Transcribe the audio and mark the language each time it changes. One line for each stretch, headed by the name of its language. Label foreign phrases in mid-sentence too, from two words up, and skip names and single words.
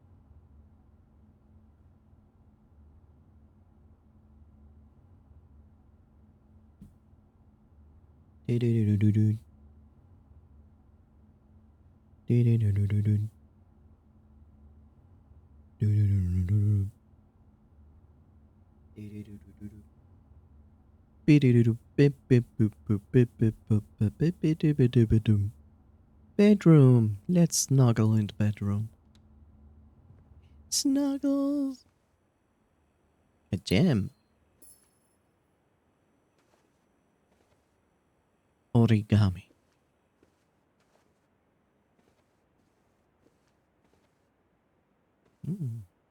English: Do-do-do-do-do-do. Do-do-do-do-do-do. Do-do-do-do-do-do. Do-do-do-do-do-do. Be-do-do-do. Bip-bip-boop-boop-bip-bip-boop-bip-bip-bip-bip-bip-bip-bip. Bedroom. Let's snuggle in the bedroom. Snuggles. A gem. Origami. Mm.